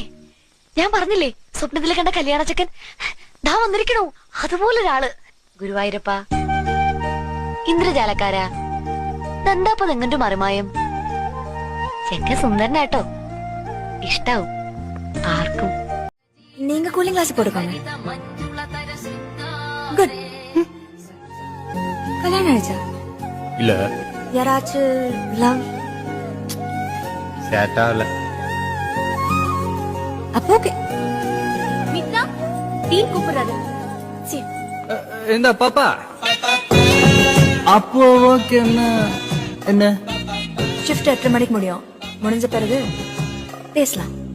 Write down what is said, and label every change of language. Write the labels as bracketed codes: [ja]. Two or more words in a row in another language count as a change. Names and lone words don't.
[ml] ഞാൻ പറഞ്ഞില്ലേ, സ്വപ്നത്തിലെ കണ്ട കല്യാണ ചക്കൻ ദാ വന്നിരിക്കണോ, അതുപോലൊരാള്. ഗുരുവായൂരപ്പ, ഇന്ദ്രജാലക്കാരാ, എന്താപ്പ നിങ്ങന്റെ മറിമായം. ചെക്ക സുന്ദരനാട്ടോ, ഇഷ്ടാവും ആർക്കും. [ta] நீங்க [en] cooling glass [ta] போட்டுக்கோங்க. குட். கல்யாணம் ஆயிடுச்சா? [ml] ഇല്ല, [ta] யாராச்சும் லவ்? [ml] ചേട്ടാവല്ല. [ta] அப்போ ஓகே. மித்ரா டீ கூப்பிடுறாரு. சரி. [ml] എന്താ പാപ്പ? [ta] அப்போ ஓகே. என்ன ஷிஃப்ட் 8 மணிக்கு முடியும். முடிஞ்ச பிறகு பேசலாம்.